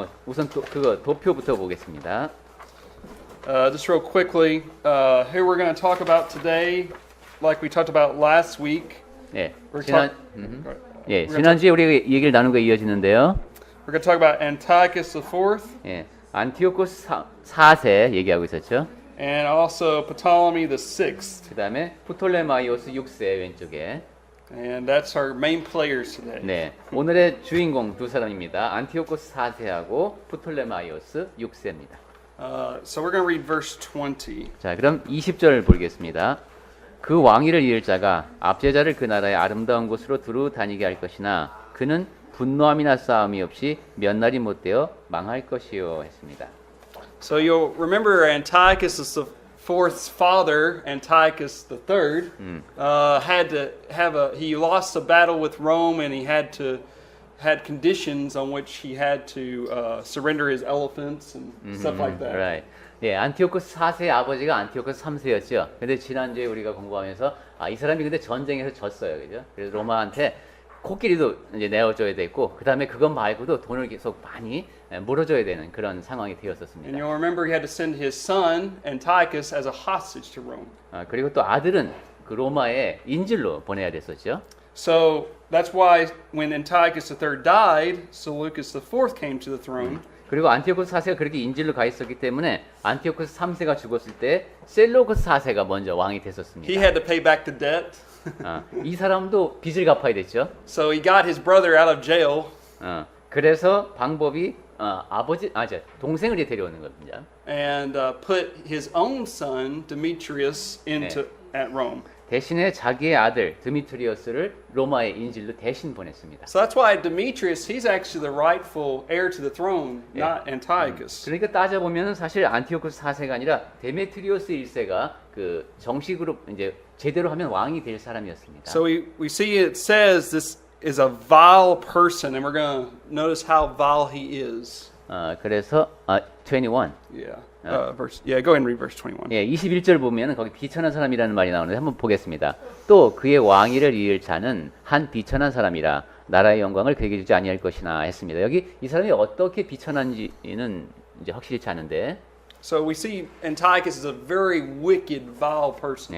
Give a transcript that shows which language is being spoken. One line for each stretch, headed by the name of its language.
Korean: 우선 그거 도표부터 보겠습니다.
English: Just real quickly, here we're going to talk about today, like we talked about last week.
Korean: 예.
English: We're
Korean: 지난주에 우리가 얘기를 나눈 거 이어지는데요.
English: We're going to talk about Antiochus IV
Korean: 예. 안티오코스 4세 얘기하고 있었죠.
English: and also Ptolemy VI.
Korean: 그다음에 프톨레마이오스 6세 왼쪽에.
English: And that's our main players today.
Korean: 네. 오늘의 주인공 두 사람입니다. 안티오코스 4세하고 프톨레마이오스 6세입니다.
English: So we're going to read verse 20.
Korean: 자, 그럼 20절 보겠습니다. 그 왕위를 이을 자가 압제자를 그 나라의 아름다운 곳으로 두루 다니게 할 것이나 그는 분노함이나 싸움이 없이 몇 날이 못되어 망할 것이요 했습니다.
English: So you'll remember Antiochus IV's father, Antiochus III, had to have he lost a battle with Rome, and he had conditions on which he had to surrender his elephants and stuff like that. Right.
Korean: 예, 안티오코스 4세의 아버지가 안티오코스 3세였죠. 근데 지난주에 우리가 공부하면서 이 사람이 근데 전쟁에서 졌어요. 그죠? 그래서 로마한테 코끼리도 이제 내어줘야 됐고, 그 다음에 그것 말고도 돈을 계속 많이 물어줘야 되는 그런 상황이
English: And
Korean: 되었었습니다.
English: you'll remember he had to send his son, Antiochus, as a hostage to Rome.
Korean: 그리고 또 아들은 그 로마에 인질로 보내야 됐었죠.
English: So that's why when Antiochus III died, Seleucus IV came to the throne.
Korean: 그리고 안티오코스 4세가 그렇게 인질로 가 있었기 때문에 안티오코스 3세가 죽었을 때 셀로코스 4세가 먼저 왕이
English: He
Korean: 됐었습니다.
English: had to pay back the debt.
Korean: 이 사람도 빚을 갚아야 됐죠.
English: So he got his brother out of jail.
Korean: 그래서 방법이 동생을 데려오는 겁니다.
English: And put his own son Demetrius at Rome.
Korean: 대신에 자기의 아들 드미트리어스를 로마의 인질로 대신 보냈습니다.
English: So that's why Demetrius, he's actually the rightful heir to the throne, not Antiochus.
Korean: 그러니까 따져보면 사실 안티오코스 4세가 아니라 데메트리오스 1세가 그 정식으로 이제 제대로 하면 왕이 될 사람이었습니다.
English: So we see it says this is a vile person, and we're going to notice how vile he is.
Korean: 그래서 21.
English: Yeah. Go ahead and read verse 21.
Korean: 예, 21절 보면 거기 비천한 사람이라는 말이 나오는데 한번 보겠습니다. 또 그의 왕위를 이을 자는 한 비천한 사람이라 나라의 영광을 그에게 주지 아니할 것이나 했습니다. 여기 이 사람이 어떻게 비천한지는 이제 확실치 않은데.
English: So we see Antiochus is a very wicked, vile person.